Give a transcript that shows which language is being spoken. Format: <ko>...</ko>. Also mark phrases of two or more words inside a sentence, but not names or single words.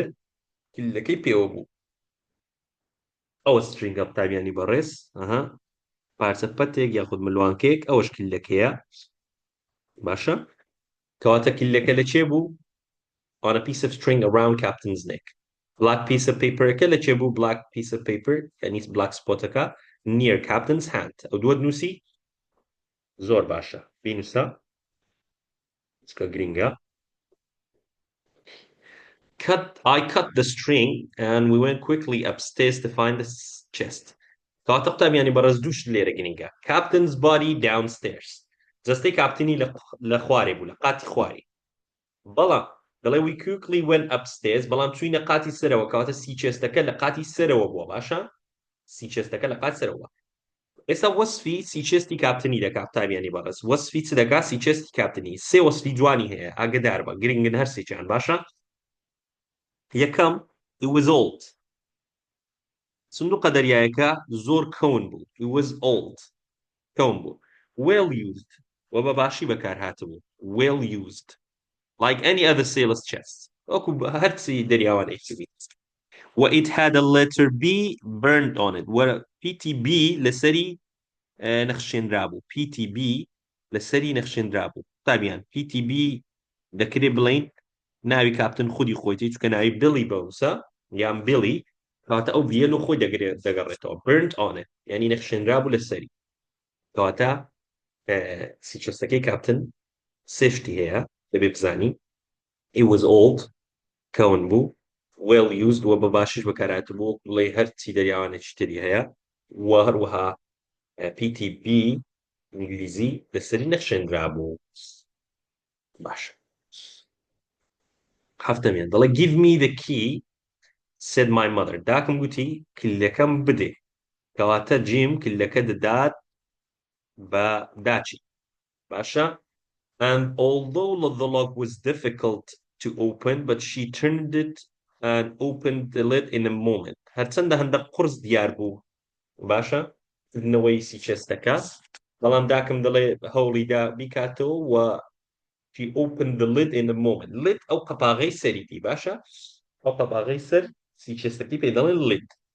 <ckb>کلەکەی پێوە بوو ئەوە سترینگە قوتابیانی بەڕێز پارچە پەتێک یاخود ملوانکەیەک ئەوەش کلەکەیە باشە کەواتە کلەکە لە چێ بوو</ckb> <en>on a piece of string around Captain's neck black piece of paper</en> <ckb>ئەکە لە چێ بوو</ckb> <en>black piece of paper</en> <ckb>یعنی</ckb> <en>black spotەکە near Captain's hand</en> <ckb>ئەو دووە نووسی زۆر باشە بینوسە چکە گرینگە</ckb> <en>I cut the string and we went quickly upstairs to find the chest.</en> <ckb>کەواتە قوتابیانی بەڕێز دووش لێرە گرینگە.</ckb> <en>Captain's body downstairs.</en> <ckb>جەستەی کاپتنی لە خوارێ بوو لە قاتی خوارێ. بەڵام دەڵێ</ckb> <en>we quickly went upstairs</en> <ckb>بەڵام چووینە قاتی سەرەوە کەواتە</ckb> <en>sea chest</en> <ckb>لە قاتی سەرەوە بووە باشە؟</ckb> <en>sea chest</en> <ckb>لە قاتی سەرەوە. ئێستا وەسفی</ckb> <en>sea chest</en> <ckb>کاپتنی دەکا قوتابیانی بەڕێز. وەسفی چ دەکا</ckb> <en>sea chest</en> <ckb>کاپتنی. سێ وەسفی جوانی هەیە ئاگدار بە گرنگن هەر سێکیان باشە؟ یەکەم</ckb> <en>it was old</en> <ckb>سندوقە دەریایەکە زۆر کەون بوو</ckb> <en>it was old</en> <ckb>کەون بوو</ckb> <en>well used</en> <ckb>و بە باشی بەکارهاتبوو</ckb> <en>well used like any other sailor's chest</en> <ckb>وەکو هەرچی دەریاوانەی و</ckb> <en>it had a letter B burned on it</en> <ckb>و PTB لەسەری نەخشێنرا بوو PTB لەسەری نەخشێنرا بوو قوتابیان PTB دەکرێ بڵێن ناوی کاپتن خودی خۆیتی چونکە ناوی بیلی بەوسە یان بیلی کەواتە ئەو ڤیەلۆ خۆی دەگەڕێتەوە</ckb> <en>burnt on it</en> <ckb>یعنی نەخشێنرابوو لەسەری کەواتە سیچەستەکەی کاپتن سێ شتی هەیە دەبێ بزانی</ckb> <en>he was old</en> <ckb>کەون بوو</ckb> <en>well used</en> <ckb>وە بە باشش بەکارهاتبوو بڵێ هەرچی دەریاوانێکی تری هەیە و هەروەها PTB ئینگلیزی لەسەری نەخشێنرابوو باشە هەفتەمیان دەڵێ</ckb> <en>give me the key said my mother</en> <ckb>داکم گوتی کلەکەم بدێ کەواتە جیم کلەکە دەدات بە داچی باشە</ckb> <en>and although the lock was difficult to open but she turned it and opened the lid in a moment</en> <ckb>هەرچەندە هەندە قورس دیار بوو باشە کردنەوەی سیچێستەکە بەڵام داکم دەڵێ هەوڵیدا بیکاتەوە و</ckb> <en>she opened the lid in a moment lid</en> <ckb>ئەو قەپاغەی سەریتی باشە ئەو قەپاغەی سەر سیچێستەکەی پێ دەڵێن</ckb> <en>lid</en>